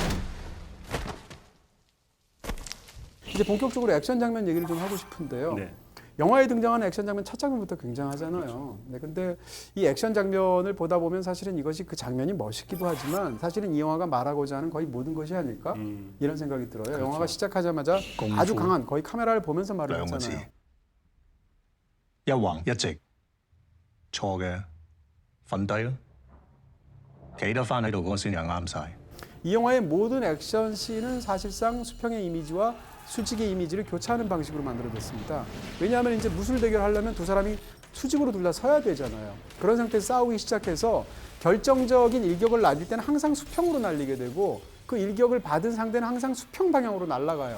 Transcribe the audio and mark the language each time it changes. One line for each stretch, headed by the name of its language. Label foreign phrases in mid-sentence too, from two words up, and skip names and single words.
Korean: 이제 본격적으로 액션 장면 얘기를 좀 하고 싶은데요. 네. 영화에 등장하는 액션 장면 첫 장면부터 굉장하잖아요. 네, 근데 이 액션 장면을 보다 보면 사실은 이것이 그 장면이 멋있기도 하지만 사실은 이 영화가 말하고자 하는 거의 모든 것이 아닐까 이런 생각이 들어요. 영화가 시작하자마자 功夫 아주 강한 거의 카메라를 보면서 말을
Cantonese: 兩個字，
Korean: 했잖아요.
Cantonese: 一橫一直，錯嘅瞓低啦，企得翻喺度嗰個先係啱晒。
Korean: 이 영화의 모든 액션 씬은 사실상 수평의 이미지와 수직의 이미지를 교차하는 방식으로 만들어졌습니다. 왜냐하면 이제 무술 대결하려면 두 사람이 수직으로 둘 다 서야 되잖아요. 그런 상태에서 싸우기 시작해서 결정적인 일격을 날릴 때는 항상 수평으로 날리게 되고 그 일격을 받은 상대는 항상 수평 방향으로 날아가요.